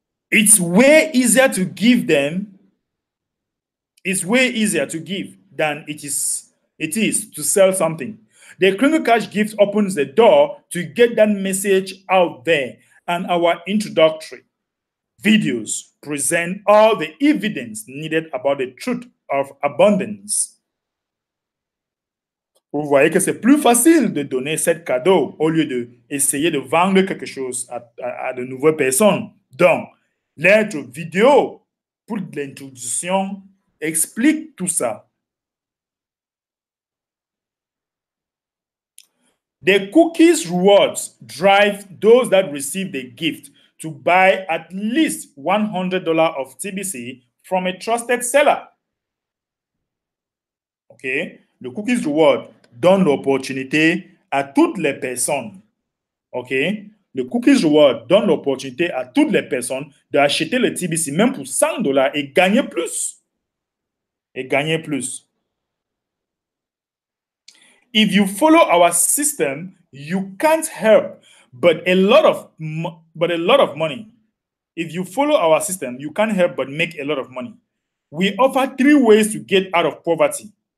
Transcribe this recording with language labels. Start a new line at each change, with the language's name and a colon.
English: It's way easier to give them. It's way easier to give than it is to sell something. The Kringle Cash gift opens the door to get that message out there, and our introductory videos present all the evidence needed about the truth of abundance.
French: Vous voyez que c'est plus facile de donner ce cadeau au lieu d'essayer de vendre quelque chose à de nouvelles personnes. Donc, l'intro vidéo pour l'introduction explique tout ça.
English: The cookies rewards drive those that receive the gift to buy at least $100 of TBC from a trusted seller. Okay?
French: Le cookies reward donne l'opportunité à toutes les personnes. OK? Le cookies reward donne l'opportunité à toutes les personnes d'acheter le TBC, même pour $100 et gagner plus. Et gagner plus.
English: If you follow our system, you can't help but a lot of money. If you follow our system, you can't help but make a lot of money. We offer 3 ways to get out of poverty.